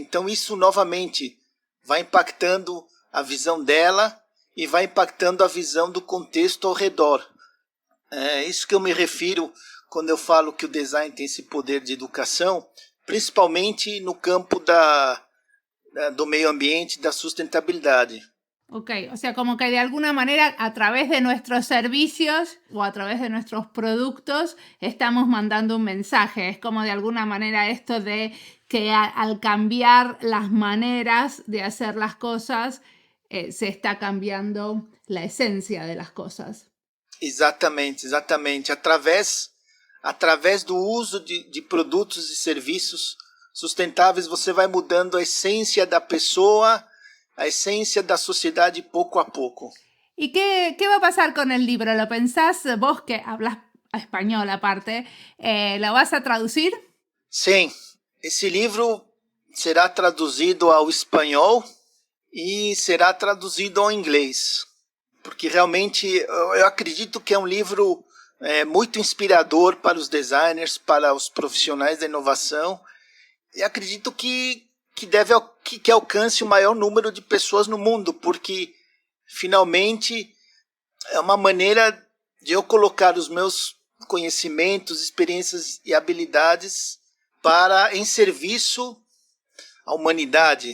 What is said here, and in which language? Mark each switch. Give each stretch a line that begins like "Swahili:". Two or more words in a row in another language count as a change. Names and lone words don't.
Portuguese: Então isso novamente vai impactando a visão dela e vai impactando a visão do contexto ao redor. É isso que eu me refiro quando eu falo que o design tem esse poder de educação, principalmente no campo do meio ambiente, da sustentabilidade.
Spanish: Ok, o sea, como que de alguna manera a través de nuestros servicios o a través de nuestros productos estamos mandando un mensaje. Es como de alguna manera esto de que al cambiar las maneras de hacer las cosas, se está cambiando la esencia de las cosas.
Portuguese: Exatamente. Através do uso de produtos e serviços sustentáveis, você vai mudando a essência da pessoa, a essência da sociedade pouco a pouco.
Spanish: ¿Y qué va a pasar con el libro? ¿Lo pensás vos que hablas español aparte? ¿Lo vas a traducir?
Portuguese: Sim, esse livro será traduzido ao espanhol e será traduzido ao inglês, porque realmente eu acredito que é um livro muito inspirador para os designers, para os profissionais da inovação, e acredito que alcance o maior número de pessoas no mundo, porque finalmente é uma maneira de eu colocar os meus conhecimentos, experiências e habilidades em serviço à humanidade.